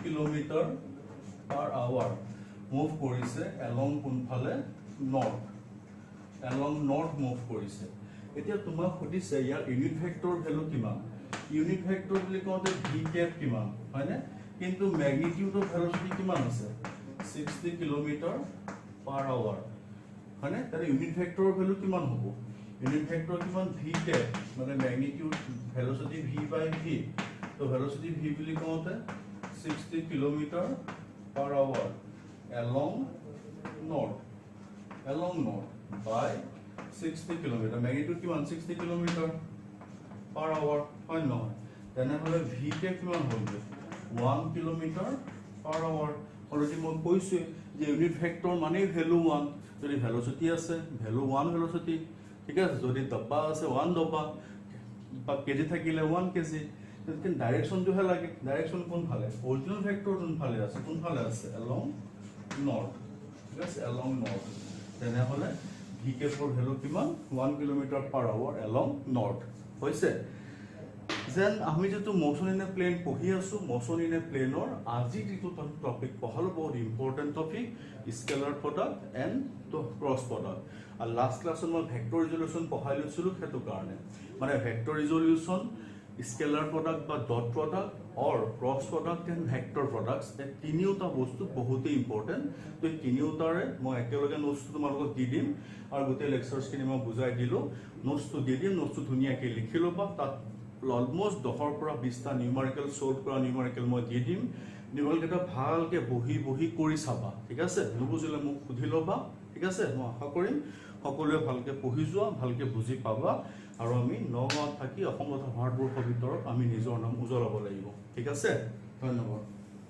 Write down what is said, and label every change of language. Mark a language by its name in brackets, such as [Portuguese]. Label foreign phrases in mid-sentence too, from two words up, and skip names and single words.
[English] kilometer per hour [Assamese] মুভ কৰিছে এলং কোনফালে [English] north along north [Assamese] মুভ কৰিছে এতিয়া তোমাক সুধিছে ইয়াৰ [English] unit vector value [Assamese] কিমান [English] unit vector [Assamese] বুলি কওঁতে [English] v cap [Assamese] কিমান হয়নে কিন্তু [English] magnitude of velocity [Assamese] কিমান আছে [English] 60 kilometer per hour [Assamese] হয়নে তাৰে [English] unit vector's value [Assamese] কিমান হ'ব [English] unit vector [Assamese] কিমান [English] v cap [Assamese] মানে [English] magnitude velocity v by v [Assamese] তো [English] velocity v [Assamese] বুলি কওঁতে [English] 60 kilometer per hour along north by 60 kilometer magnitude [Assamese] কিমান [English] 60 kilometer per hour [Assamese] হয় নহয় তেনেহলে v কে কিমান হবে [English] 1 kilometer per hour already [Assamese] মই কৈছো যে [English] unit vector [Assamese] মানে ভ্যালু 1 যদি ভেলোসিটি আছে ভ্যালু 1 ভেলোসিটি ঠিক আছে যদি দব্বা আছে 1 দব্বা বা কেজি থাকিলে 1 কেজি কিন্তু ডাইৰেকশ্যনটোহে লাগে ডাইৰেকশ্যন কোনফালে [English] original vector [Assamese] কোনফালে আছে [English] along north yes along north [Assamese] তেনেহলে v কেপৰ ভ্যালু কিমান [English] 1 kilometer per hour along north [Assamese] হৈছে যেন আমি যেটো [English] motion in a plane [Assamese] পঢ়ি আছো [English] motion in a plane's [Assamese] আজি যেটো টপিক পঢ়ালো বহুত [English] important topic scalar product and [Assamese] তো [English] cross product [Assamese] আৰু [English] last class [Assamese] মই [English] vector resolution [Assamese] পঢ়াই লৈছিলো হেতু কাৰণে মানে [English] vector resolution scalar product [Assamese] বা [English] dot product or cross product and vector products [Assamese] এই তিনিওটা বস্তু বহুতই ইম্পৰ্টেন্ট তো তিনিওটাৰে মই একেলগে নোটছটো তোমালোকক দি দিম আৰু গোটেই লেকচাৰছখিনি মই বুজাই দিলো নোটছটো দি দিম নোটছটো ধুনীয়াকৈ লিখি ল'বা তাত অলমোষ্ট 10ৰ পৰা 20টা [English] numerical solve [Assamese] কৰা নিউমাৰিকেল মই দি দিম নিউমাৰিকেলটা ভালকৈ বহি কৰি চাবা ঠিক আছে নুবুজিলে মোক সুধি ল'বা ঠিক আছে মই আশা কৰিম সকলোৱে ভালকৈ পঢ়ি যোৱা ভালকৈ বুজি পাবা আৰু আমি নগাঁৱত থাকি অসম তথা ভাৰতবৰ্ষৰ ভিতৰত আমি নিজৰ নাম উজ্বলাব লাগিব ঠিক আছে ধন্যবাদ